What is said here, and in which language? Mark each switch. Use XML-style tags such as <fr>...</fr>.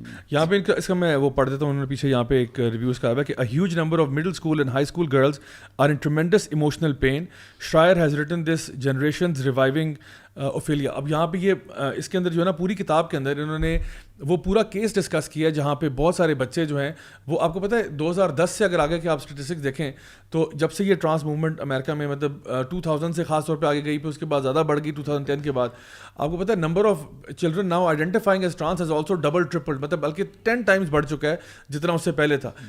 <ur>یہاں پہ اس کا میں وہ پڑھ دیتا ہوں, انہوں نے پیچھے یہاں پہ ایک ریویوز کہا ہوا ہے کہ</ur> <en>a huge number of middle school and high school girls are in tremendous emotional pain. Schreier has written this generation's reviving Ophelia.</en> <ur>اب یہاں پہ یہ اس کے اندر جو ہے نا پوری کتاب کے اندر انہوں نے وہ پورا کیس ڈسکس کیا جہاں پہ بہت سارے بچے جو ہیں وہ, آپ کو پتہ ہے 2010 سے اگر آگے کہ آپ اسٹیٹسٹکس دیکھیں تو جب سے یہ ٹرانس موومنٹ امریکہ میں مطلب 2000 سے خاص طور پہ آگے گئی, پھر اس کے بعد زیادہ بڑھ گئی 2010 کے بعد, آپ کو پتہ ہے</ur> <en>number of children now identifying as trans has also double triple,</en> <ur>مطلب بلکہ 10 ٹائمز بڑھ چکا ہے جتنا اس سے پہلے تھا.</ur>